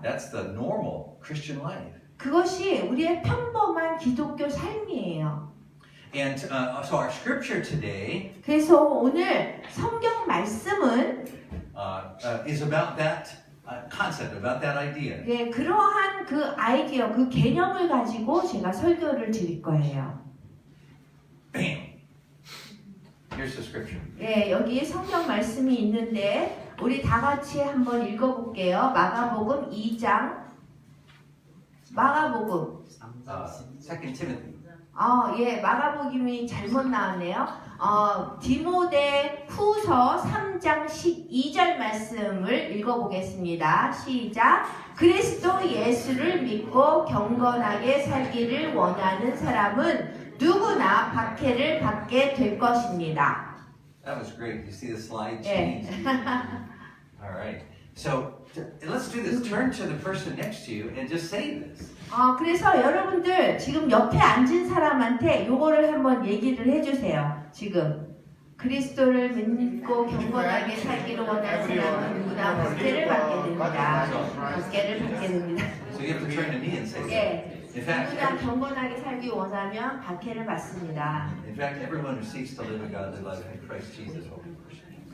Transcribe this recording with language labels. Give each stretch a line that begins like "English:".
English: That's the normal Christian life.
Korean: 그것이 우리의 평범한 기독교 삶이에요.
English: And so our scripture today
Korean: 그래서 오늘 성경 말씀은
English: is about that concept, about that idea.
Korean: 예, 그러한 그 아이디어, 그 개념을 가지고 제가 설교를 드릴 거예요.
English: Bam! Here's the scripture.
Korean: 예, 여기 성경 말씀이 있는데 우리 다 같이 한번 읽어볼게요. 마가복음 2장. 마가복음.
English: 2 Timothy.
Korean: 예, 마가복음이 잘못 나왔네요. 디모데 후서 3장 12절 말씀을 읽어보겠습니다. 시작. 그리스도 예수를 믿고 경건하게 살기를 원하는 사람은 누구나 박해를 받게 될 것입니다.
English: That was great. You see the slide
Korean: 예.
English: change? All right. So let's do this. Turn to the person next to you and just say this.
Korean: 그래서 여러분들 지금 옆에 앉은 사람한테 요거를 한번 얘기를 해주세요. 지금 그리스도를 믿고 경건하게 살기를 원하는 사람은 누구나 박해를 받게 됩니다. 박해를 받게 됩니다.
English: So you have to turn to me and say so.
Korean: 예,
English: In fact,
Korean: 누구나 경건하게 살기 원하면 박해를 받습니다.
English: in fact, everyone who seeks to live a godly life in Christ Jesus will be persecuted.